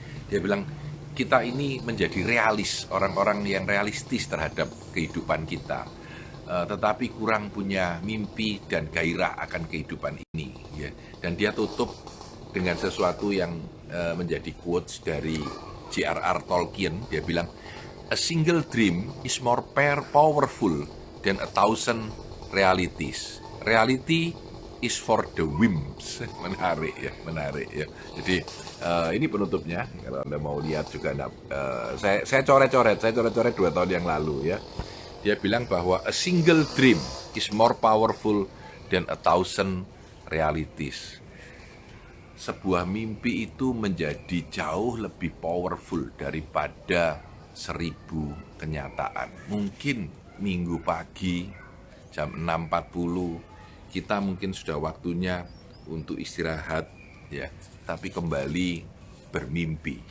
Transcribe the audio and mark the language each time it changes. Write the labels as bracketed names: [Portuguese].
[Indonesian] Dia bilang kita ini menjadi realis, orang-orang yang realistis terhadap kehidupan kita. Tetapi kurang punya mimpi dan gairah akan kehidupan ini. Ya. Dan dia tutup dengan sesuatu yang menjadi quotes dari J.R.R. Tolkien. [English] Dia bilang, a single dream is more powerful than 1,000 realities. Reality is for the whims. [Indonesian] Menarik ya. Jadi ini penutupnya. Kalau Anda mau lihat juga, saya coret-coret 2 tahun yang lalu ya. Dia bilang bahwa [English] a single dream is more powerful than 1,000 realities. [Indonesian] Sebuah mimpi itu menjadi jauh lebih powerful daripada 1.000 kenyataan. Mungkin Minggu pagi jam 6.40 kita mungkin sudah waktunya untuk istirahat ya, tapi kembali bermimpi.